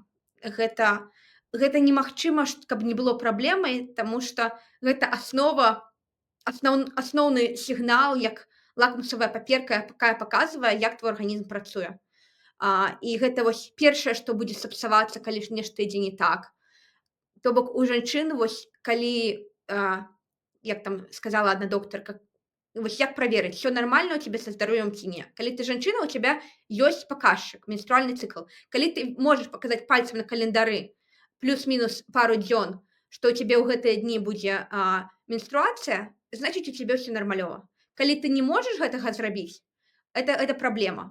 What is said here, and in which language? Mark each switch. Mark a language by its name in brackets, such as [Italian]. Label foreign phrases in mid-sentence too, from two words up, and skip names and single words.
[Belarusian] Гэта гэта немагчыма, каб не было праблемай, таму што гэта асноўны сігнал, як лакмусавая паперка, якая паказвае, як твой арганізм працуе. І гэта вось першае, што будзе сапсавацца, калі ж нешта ідзе не так. То бок у жанчын вось калі, як там сказала адна доктарка, вось як праверыць, [Russian] всё нормально у тебя со здоровьем [Belarusian] ці не. Калі ты жанчына, [Russian] у тебя [Belarusian] ёсць паказчык, менструальны цыкл. Калі ты можаш паказаць пальцам на календары плюс-мінус пару дзён, што ў цябе ў гэтыя дні будзе, менструацыя, значыць, у цябе ўсё нармалёва. Калі ты не можаш гэтага зрабіць, это праблема.